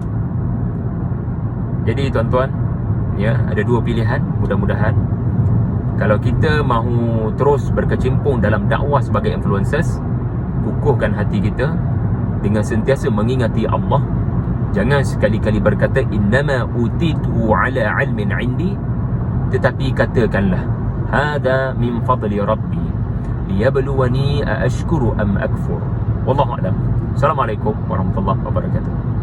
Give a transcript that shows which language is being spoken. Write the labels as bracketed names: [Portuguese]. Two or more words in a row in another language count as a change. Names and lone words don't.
[Malay] Jadi tuan-tuan, ya, ada dua pilihan. Mudah-mudahan kalau kita mahu terus berkecimpung dalam dakwah sebagai influencers, kukuhkan hati kita dengan sentiasa mengingati Allah. Jangan sekali-kali berkata [Arabic] إنما أوتيته على علم عندي, [Malay] tetapi katakanlah [Arabic] هذا من فضل ربي ليبلوني أأشكر أم أكفر. والله أعلم. السلام عليكم ورحمة الله وبركاته.